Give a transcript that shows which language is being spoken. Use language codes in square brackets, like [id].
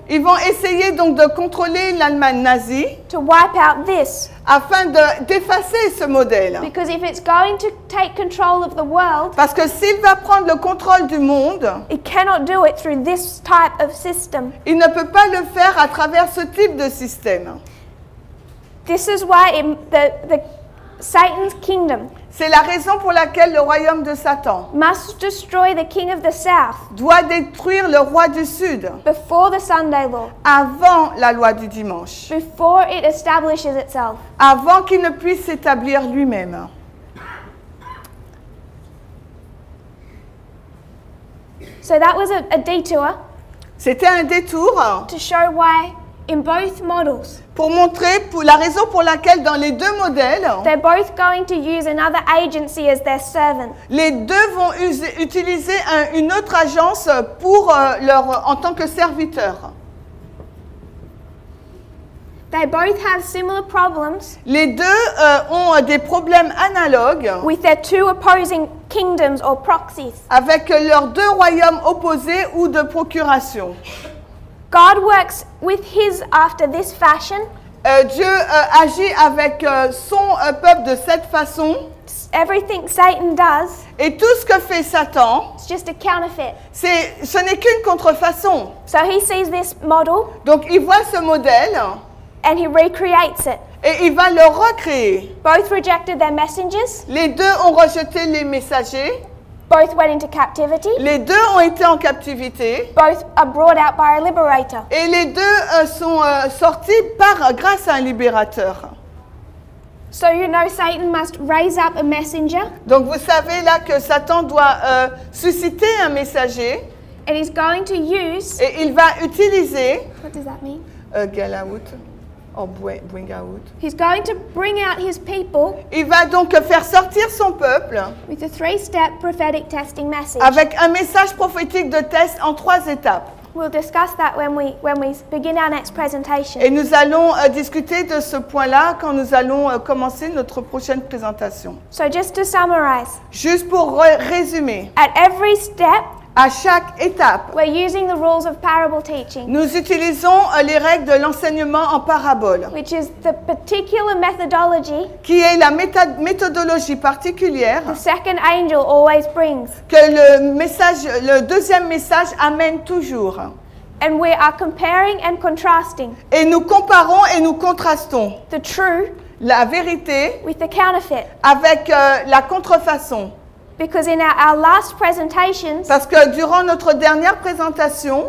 [fr] Ils vont essayer donc de contrôler l'Allemagne nazie [en] to wipe out this. [fr] afin d'effacer ce modèle. [en] Because if it's going to take control of the world, [fr] Parce que s'il va prendre le contrôle du monde, [en] it cannot do it through this type of system. [fr] il ne peut pas le faire à travers ce type de système. [en] This is why the Satan's kingdom [fr] C'est la raison pour laquelle le royaume de Satan [en] must destroy the king of the south [fr] doit détruire le roi du Sud [en] before the Sunday law, [fr] avant la loi du dimanche, [en] before it establishes itself. [fr] avant qu'il ne puisse s'établir lui-même. [en] So that was a detour [fr] C'était un détour [en] to show why in both models, [fr] pour montrer la raison pour laquelle dans les deux modèles, [en] they're both going to use another agency as their servant. [fr] les deux vont utiliser une autre agence en tant que serviteurs. [en] They both have similar problems [fr] Les deux ont des problèmes analogues [en] with their two opposing kingdoms or proxies. [fr] avec leurs deux royaumes opposés ou de procuration. [en] God works with his after this fashion. [fr] Dieu agit avec son peuple de cette façon. [en] Everything Satan does, [fr] Et tout ce que fait Satan, [en] it's just a counterfeit. [fr] ce n'est qu'une contrefaçon. [en] So he sees this model [fr] Donc il voit ce modèle [en] and he recreates it. [fr] et il va le recréer. [en] Both rejected their messengers. [fr] Les deux ont rejeté les messagers. [en] Both went into captivity. [fr] Les deux ont été en captivité. [en] Both are brought out by a liberator. [fr] Et les deux sont sortis grâce à un libérateur. [en] So you know Satan must raise up a messenger [fr] Donc vous savez là que Satan doit susciter un messager [en] and he's going to use, [fr] et il va utiliser [en] what does that mean? get out or bring out. He's going to bring out his people [fr] Il va donc faire sortir son peuple [en] with a 3-step prophetic testing message. [fr] avec un message prophétique de test en 3 étapes. [en] We'll discuss that when we begin our next presentation. [fr] Et nous allons discuter de ce point-là quand nous allons commencer notre prochaine présentation. [en] So just to summarize, [fr] Juste pour résumer, [en] at every step, [fr] à chaque étape, [en] we're using the rules of parable teaching, [fr] nous utilisons les règles de l'enseignement en parabole, [en] which is the particular methodology [fr] qui est la méthodologie particulière [en] the second angel always brings. [fr] que le deuxième message amène toujours. [en] And we are comparing and contrasting [fr] Et nous comparons et nous contrastons [en] the true [fr] la vérité [en] with the counterfeit. [fr] avec la contrefaçon. [en] Because in our last presentations, [fr] Parce que durant notre dernière présentation,